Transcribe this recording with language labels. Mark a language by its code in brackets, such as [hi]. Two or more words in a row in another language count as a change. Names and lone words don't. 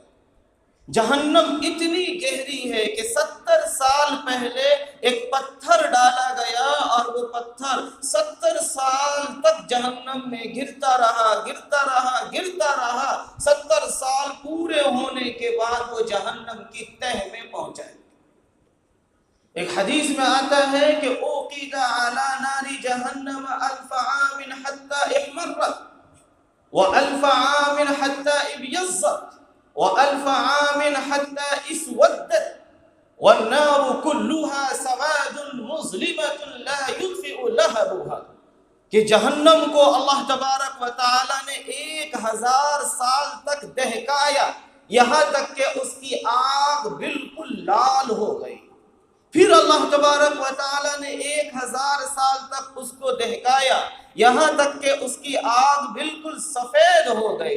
[ur] جہنم اتنی گہری ہے کہ 70 سال پہلے ایک پتھر ڈالا گیا اور وہ پتھر 70 سال تک جہنم میں گرتا رہا، گرتا رہا، گرتا رہا۔ 70 سال پورے ہونے کے بعد وہ جہنم کی تہ میں پہنچا۔ ایک حدیث میں آتا ہے کہ [ar] اوقد علی نار جہنم 1000 عام حتی احمرت و1000 عام حتی ابیضت و1000 عام حتی اسودت والنار كلها سواد مظلمۃ لا يطفئ لهبها، [ur] کہ جہنم کو اللہ تبارک و تعالی نے 1000 سال تک دہکایا، یہاں تک کہ اس کی آگ بالکل لال ہو گئی۔ پھر اللہ تبارک و تعالیٰ نے 1000 سال تک اس کو دہکایا، یہاں تک کہ اس کی آگ بالکل سفید ہو گئی۔